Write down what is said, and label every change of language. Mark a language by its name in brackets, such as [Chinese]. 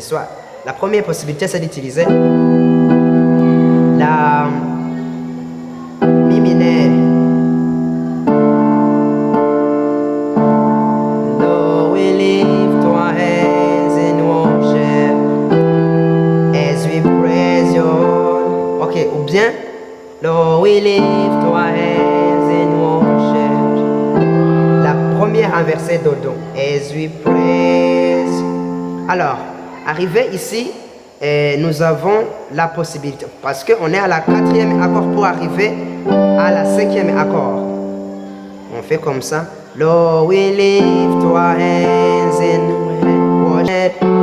[French] Soit la première possibilité, c'est d'utiliser la mi mineur. [English] Lord, we lift our hands in worship as we praise your. Ok, [French] ou bien [English] Lord, we lift our hands in worship. [French] La première inversée do do. [English] As we praise. [French] Alors, arrivé ici, nous avons la possibilité, parce qu'on est à la quatrième accord pour arriver à la cinquième accord. On fait comme ça. [English] Lord, we lift our hands in worship.